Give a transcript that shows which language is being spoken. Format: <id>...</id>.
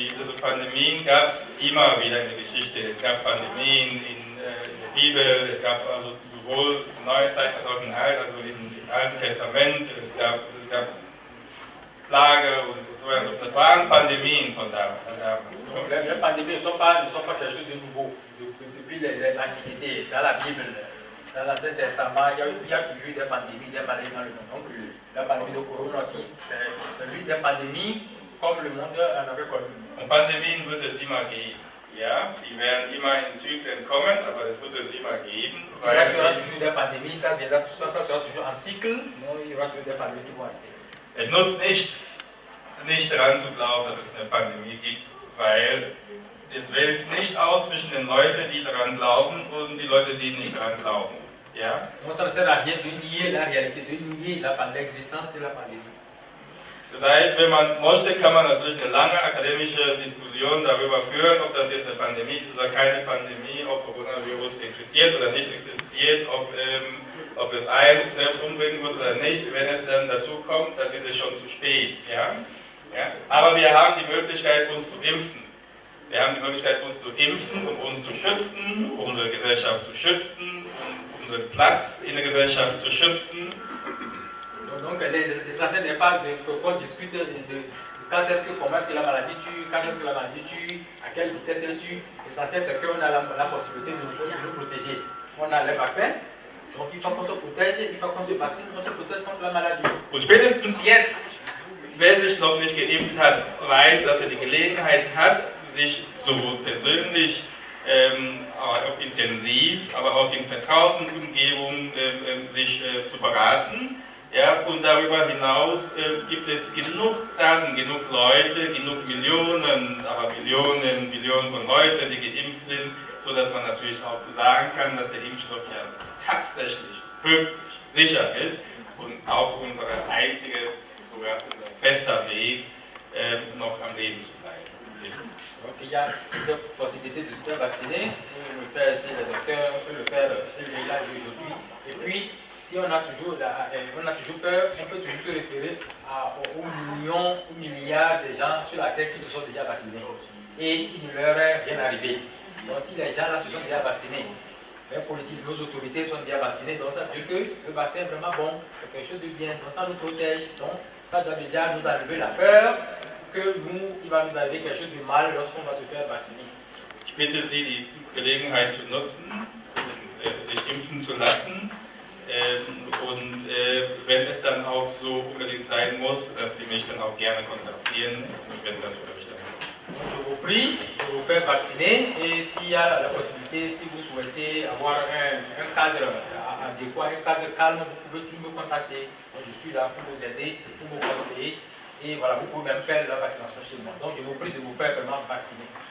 <de>Also Pandemien gab es immer wieder in der Geschichte. Es gab Pandemien in der Bibel, es gab also sowohl in der Neuen Zeit als auch in Alt, also im Alten Testament, es gab Plage und so weiter. Das waren Pandemien von damals.</de> <fr>Les pandémies ne sont pas quelque chose de nouveau. Depuis l'Antiquité, dans la Bible, dans l'Ancien Testament, il y a toujours eu des pandémies, des maladies dans le monde. Donc, la pandémie de Corona aussi, c'est l'une des pandémies comme le monde en avait connu.</fr> <de>Und Pandemien wird es immer geben. Ja, die werden immer in Zyklen kommen, aber es wird es immer geben.</de> <fr>Il y aura toujours des pandémies, ça sera toujours en cycle, mais il y aura toujours des pandémies qui vont arriver.</fr> <de>Es nutzt nichts, nicht daran zu glauben, dass es eine Pandemie gibt, weil es wählt nicht aus zwischen den Leuten, die daran glauben und die Leute, die nicht daran glauben. Ja?</de> <fr>Donc ça ne sert à rien de nier la réalité, de nier l'existence de la pandémie.</fr> <de>Das heißt, wenn man möchte, kann man natürlich eine lange akademische Diskussion darüber führen, ob das jetzt eine Pandemie ist oder keine Pandemie, ob Coronavirus existiert oder nicht existiert, ob es einen selbst umbringen wird oder nicht. Wenn es dann dazu kommt, dann ist es schon zu spät. Ja? Ja? Aber wir haben die Möglichkeit, uns zu impfen. Wir haben die Möglichkeit, uns zu impfen, um uns zu schützen, um unsere Gesellschaft zu schützen, um unseren Platz in der Gesellschaft zu schützen.</de> <fr>Donc l'essentiel n'est pas qu'on discute de quand est-ce que, comment est-ce que la maladie tue, quand est-ce que la maladie tue, à quelle vitesse elle tue. L'essentiel c'est qu'on a la possibilité de nous protéger. On a les vaccins, donc il faut qu'on se protège, il faut qu'on se vaccine, on se protège contre la maladie.</fr> <de>Und spätestens jetzt, wer sich noch nicht geimpft hat, weiß, dass er die Gelegenheit hat, sich sowohl persönlich, auch intensiv, aber auch in vertrauten Umgebungen sich zu beraten. Ja, und darüber hinaus gibt es genug Daten, genug Leute, genug Millionen, aber Millionen von Leuten, die geimpft sind, sodass man natürlich auch sagen kann, dass der Impfstoff ja tatsächlich wirklich sicher ist und auch unser einziger, sogar unser bester Weg, noch am Leben zu bleiben ist.</de> <fr>Donc il y a plusieurs possibilités de se faire vacciner, on peut le faire chez le docteur, on peut le faire chez le village aujourd'hui, et puis si on a toujours peur, on peut toujours se référer aux millions ou milliards de gens sur la terre qui se sont déjà vaccinés et il ne leur est rien arrivé. Donc si les gens là se sont déjà vaccinés, les politiques, nos autorités sont déjà vaccinées, donc ça veut dire que le vaccin est vraiment bon, c'est quelque chose de bien, donc ça nous protège, donc ça doit déjà nous enlever la peur que il va nous arriver quelque chose de mal lorsqu'on va se faire vacciner.</fr> <de>Ich bitte Sie, die Gelegenheit zu nutzen und sich impfen zu lassen. Und wenn es dann auch so unbedingt sein muss, dass Sie mich dann auch gerne kontaktieren, wenn das für mich dann</de> <fr>Donc, je vous prie de vous faire vacciner et s'il y a la possibilité, si vous souhaitez avoir un cadre adéquat, un cadre calme, vous pouvez toujours me contacter. Moi, je suis là pour vous aider, pour vous conseiller. Et voilà, vous pouvez même faire la vaccination chez moi. Donc, je vous prie de vous faire vraiment vacciner.</fr>